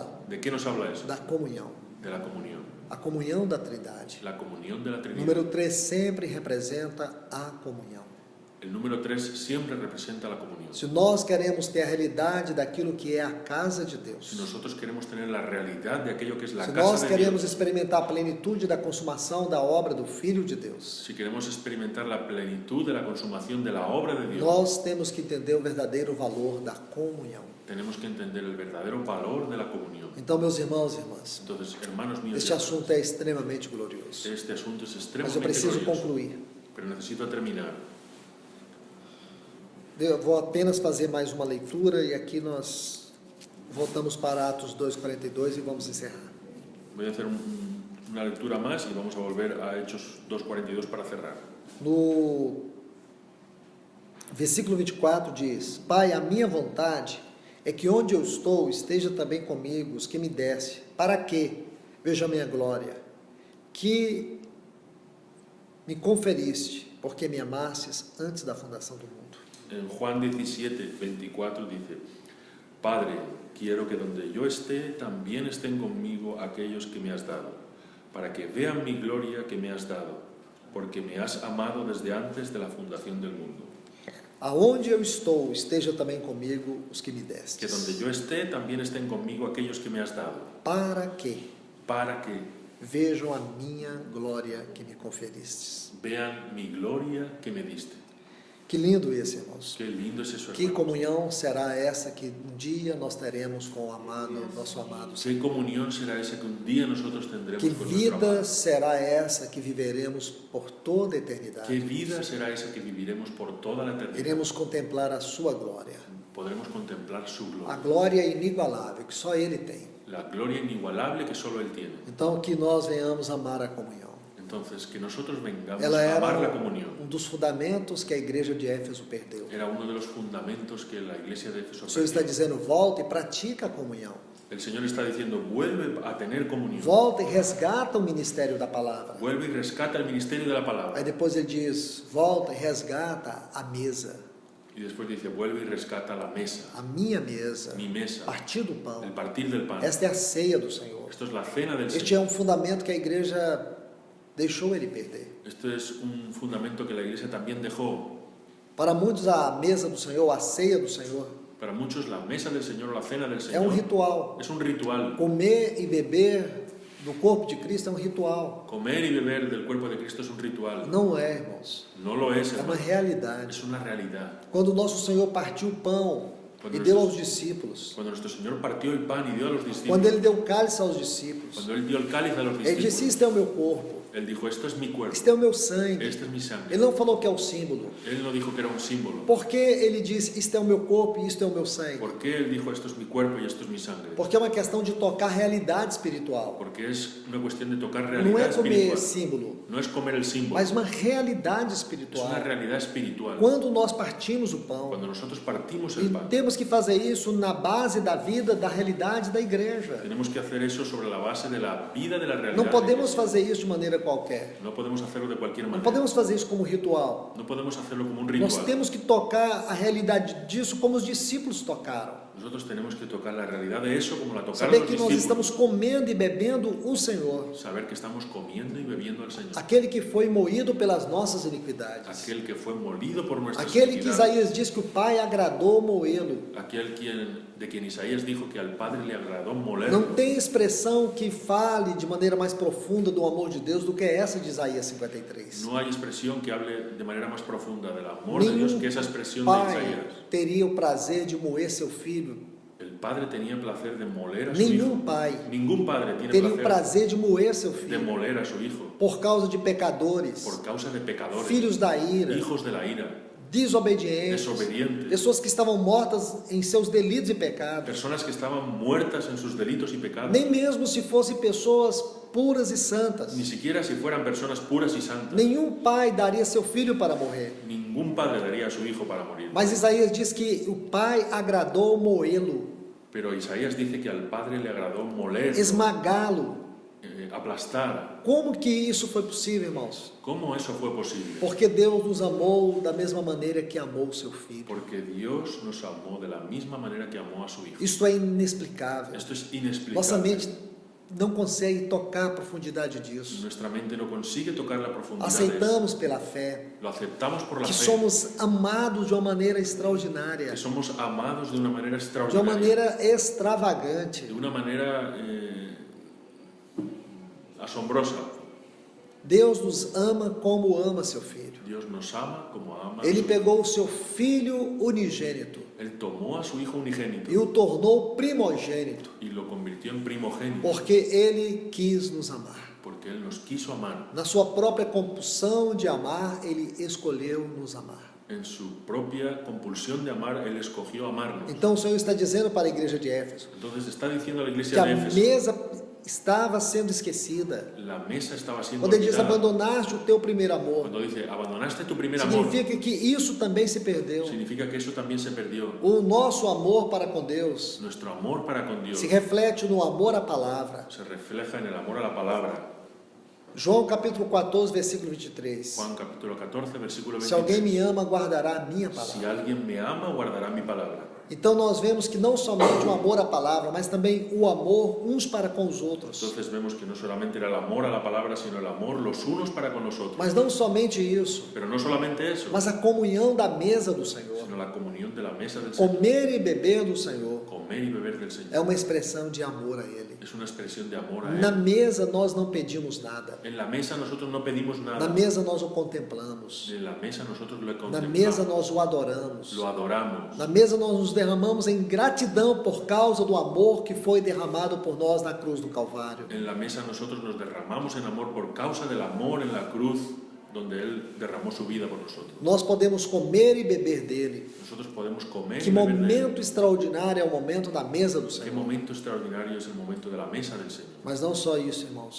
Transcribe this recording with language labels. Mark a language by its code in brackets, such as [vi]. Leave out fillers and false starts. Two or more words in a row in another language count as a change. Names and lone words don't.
[es] ¿De qué nos habla eso? [pt] Da comunhão. [es] De la comunión. [pt] A comunhão da Trindade. [es] La comunión de la [pt] O [es] Trinidad. [pt] número 3 sempre representa a comunhão. [es] El número 3 siempre representa la comunión. [pt] Se nós queremos ter a realidade daquilo que é a casa de [es] Si [pt] Deus, [es] nosotros queremos tener la realidad de aquello que es la [pt] se [es] casa [pt] nós [es] de [pt] queremos [es] Dios, [pt] experimentar a plenitude da consumação da obra do Filho de Deus, [es] si queremos experimentar la plenitud de la consumación de la obra de Dios, [pt] nós temos que entender o verdadeiro valor da comunhão. [es] tenemos que entender el verdadero valor de la comunión. [pt] Então, meus irmãos e irmãs, [es] Entonces, hermanos míos, [pt] este assunto é extremamente glorioso, [es] este asunto es [pt] mas eu [es] extremadamente [pt] preciso [es] glorioso, [pt] concluir. [es] pero necesito terminar. [pt] Eu vou apenas fazer mais uma leitura e aqui nós voltamos para Atos 2:42 e vamos encerrar. [es] Voy a hacer una lectura más y vamos a volver a Hechos 2:42 para cerrar. [pt] No versículo 24 diz: Pai, a minha vontade é que onde eu estou esteja também comigo os que me deste, para que veja a minha glória, que me conferiste, porque me amastes antes da fundação do mundo. [es] En Juan 17:24 dice: Padre, quiero que donde yo esté también estén conmigo aquellos que me has dado, para que vean mi gloria que me has dado, porque me has amado desde antes de la fundación del mundo. [pt] Aonde eu estou, esteja também comigo os que me destes. [es] Que donde yo esté también estén conmigo aquellos que me has dado, [pt] Para que [es] para que [pt] vejam a minha glória que me conferistes. [es] vean mi gloria que me diste. [pt] Que lindo isso, irmãos. [es] Qué lindo es eso, [pt] Que [es] hermanos. [pt] comunhão será essa que um dia nós teremos com o amado, nosso amado Senhor? [es] ¿Qué comunión será esa que un día nosotros tendremos [pt] Que [es] con nuestro [pt] vida [es] amado? [pt] será essa que viveremos por toda a eternidade? [es] ¿Qué vida será esa que viviremos por toda la eternidad? [pt] Iremos contemplar a sua glória. [es] Podremos contemplar su [pt] A [es] gloria. [pt] glória inigualável que só Ele tem. [es] La gloria inigualable que solo Él tiene. [pt] Então, que nós venhamos amar a comunhão. [es] Entonces, que nosotros vengamos [pt] Ela [es] a amar la [pt] era [es] comunión. [pt] dos fundamentos que a igreja de Éfeso perdeu. [es] Era uno de los fundamentos que la iglesia de Éfeso [pt] O Senhor está [es] perdió. [pt] dizendo, volta e pratica a comunhão. [es] El Señor está diciendo, vuelve a tener comunión. [pt] Volta e resgata o ministério da palavra. [es] Vuelve y rescata el ministerio de la [pt] Aí [es] palabra. [pt] depois ele diz, volta e resgata a mesa, [es] Y después dice, vuelve y rescata la mesa, [pt] a minha mesa, [es] mi mesa, [pt] partir do [es] el [pt] pão. [es] partir del pan. [pt] Esta é a ceia do Senhor. [es] Esto es la cena del [pt] Este [es] Señor. [pt] é um fundamento que a igreja deixou ele perder. [es] Esto es un fundamento que la Iglesia también dejó. [pt] Para muitos, a mesa do Senhor, a ceia do Senhor, [es] Para muchos la mesa del Señor o la cena del [pt] é um [es] Señor [pt] ritual. [es] es un ritual. [pt] Comer e beber do corpo de Cristo é um ritual. [es] Comer y beber del cuerpo de Cristo es un ritual. [pt] Não é, irmãos. [es] No lo es, [pt] É uma [es] hermano. [pt] realidade. [es] Es una realidad. [pt] Quando o nosso Senhor partiu o pão e deu aos discípulos, [es] Cuando nuestro Señor partió el pan y dio a los [pt] quando [es] discípulos, [pt] ele deu o cálice aos discípulos, [es] cuando Él dio el cáliz a los [pt] ele disse: [es] discípulos, [pt] isto é o meu corpo, [es] Él dijo, esto es mi cuerpo, [pt] isto é o meu sangue. [es] este es mi sangre. [pt] Ele não falou que é o símbolo. [es] Él no dijo que era un símbolo. [pt] Por que ele disse: isto é o meu corpo e isto é o meu sangue? [es] ¿Por qué Él dijo, esto es mi cuerpo y esto es mi sangre? [pt] Porque é uma questão de tocar a realidade espiritual. [es] Porque es una cuestión de tocar [pt] Não [es] realidad [pt] é comer [es] espiritual. [pt] símbolo, [es] No es comer el símbolo, [pt] mas uma realidade [es] es [pt] espiritual. [es] una realidad espiritual. [pt] Quando nós partimos o pão, [es] Cuando nosotros partimos [pt] e [es] el pan, [pt] temos que fazer isso na base da vida, da realidade da igreja. [es] tenemos que hacer eso sobre la base de la vida de la realidad. [pt] Não [es] de la [pt] podemos [es] iglesia. [pt] fazer isso de maneira qualquer. [es] No podemos hacerlo de cualquier [pt] Não [es] manera. [pt] podemos fazer isso como ritual. [es] No podemos hacerlo como un [pt] Nós [es] ritual. [pt] temos que tocar a realidade disso como os discípulos tocaram. [es] Nosotros tenemos que tocar la realidad de eso como la tocaron [pt] Saber [es] los [pt] que nós [es] discípulos. [pt] estamos comendo e bebendo o Senhor, [es] Saber que estamos comiendo y bebiendo al Señor. [pt] aquele que foi moído pelas nossas iniquidades, [es] Aquel que fue molido por nuestras [pt] aquele que [es] iniquidades. [pt] Isaías diz que o Pai agradou moê-lo. [es] Aquel de quien Isaías dijo que al Padre le agradó molerlo. [pt] Não tem expressão que fale de maneira mais profunda do amor de Deus do que essa de Isaías 53. [es] No hay expresión que hable de manera más profunda del amor de Dios que esa expresión de [pt] pai [es] Isaías. [pt] teria o prazer de moer seu filho. [es] El Padre tenía placer de moler a su [pt] Nenhum [es] hijo. [pt] pai [es] Ningún padre tiene [pt] teria o [es] placer [pt] prazer de moer seu [es] de [pt] filho [es] moler a su hijo [pt] por causa de pecadores, [es] por causa de pecadores, [pt] filhos da ira, [es] hijos de la ira, [pt] desobedientes, [es] desobedientes, [pt] pessoas que estavam mortas em seus delitos e pecados. [es] personas que estaban muertas en sus delitos y pecados. [pt] Nem mesmo se fossem pessoas puras e santas. [es] Ni siquiera si fueran personas puras y santas. [pt] Nenhum pai daria seu filho para morrer. [es] Ningún padre daría a su hijo para morir. [pt] Mas Isaías diz que o pai agradou moê-lo, [es] Pero Isaías dice que al Padre le agradó moler, [pt] esmagá-lo. [es] aplastar. [pt] Como que isso foi possível, irmãos? [es] ¿Cómo eso fue posible? [pt] Porque Deus nos amou da mesma maneira que amou o seu filho. [es] Porque Dios nos amó de la misma manera que amó a su hijo. [pt] Isto é inexplicável. [es] Esto es [pt] Nossa [es] inexplicable. [pt] mente não consegue tocar a profundidade disso. [es] Nuestra mente no consigue tocar la profundidad de eso. [pt] Aceitamos pela fé [es] Lo aceptamos por la [pt] que [es] fe. [pt] somos amados de uma maneira extraordinária, [es] Que somos amados de una manera [pt] de uma [es] extraordinaria. [pt] maneira extravagante. [es] De una manera asombrosa. [pt] Deus nos ama como ama seu filho. [es] Dios nos ama como ama. [pt] Ele pegou o seu filho unigênito [es] Él tomó a su hijo unigénito [pt] e o tornou primogênito, [es] y lo convirtió en primogénito [pt] porque ele quis nos amar. [es] porque Él nos quiso amar. [pt] Na sua própria compulsão de amar, ele escolheu nos amar. [es] En su propia compulsión de amar, Él escogió amarnos. [pt] Então o Senhor está dizendo para a igreja de Éfeso [es] Entonces está diciendo a la [pt] que [es] iglesia [pt] a [es] de Éfeso, [pt] mesa estava sendo esquecida. [es] la mesa estaba siendo [pt] Quando ele diz [es] olvidada. [pt] abandonaste o teu primeiro amor, [es] Cuando dice, abandonaste tu primer amor, [pt] significa que isso também se perdeu. [es] significa que eso también se perdió. [pt] O nosso amor para com Deus [es] Nuestro amor para con Dios [pt] se reflete no amor à palavra. [es] se refleja en el amor a la palabra. [pt] João capítulo 14, versículo 23. [es] Juan capítulo 14, versículo [pt] Se alguém [es] 23. [pt] me ama, guardará a minha [es] Si [pt] palavra. [es] alguien me ama, guardará mi palabra. [pt] Então nós vemos que não somente o amor à palavra, mas também o amor uns para com os outros. [es] Entonces vemos que no solamente era el amor a la palabra, sino el amor los unos para con los otros. [pt] Mas não somente isso, [es] Pero no solamente eso, [pt] mas a comunhão da mesa do Senhor. [es] sino la comunión de la mesa del Señor. [pt] Comer e beber do Senhor [es] Comer y beber del Señor. [pt] é uma expressão de amor a Ele. [es] Es una expresión de amor a [pt] Na [es] Él. [pt] mesa nós não pedimos nada. [es] En la mesa nosotros no pedimos [pt] Na [es] nada. [pt] mesa nós o contemplamos. [es] En la mesa nosotros lo [pt] Na mesa [es] contemplamos, [pt] nós o adoramos. [es] lo adoramos. [pt] Na mesa nós nos derramamos em gratidão por causa do amor que foi derramado por nós na cruz do Calvário. [es] En la mesa nosotros nos derramamos en amor por causa del amor en la cruz donde Él derramó su vida por nosotros. [pt] Nós podemos comer e beber dele. [es] Nosotros podemos comer [pt] Que [es] y beber de Él. [pt] momento extraordinário é o momento da mesa do [es] Qué [pt] Senhor. [es] momento extraordinario es el momento de la mesa del Señor. [pt] Mas não só isso, irmãos.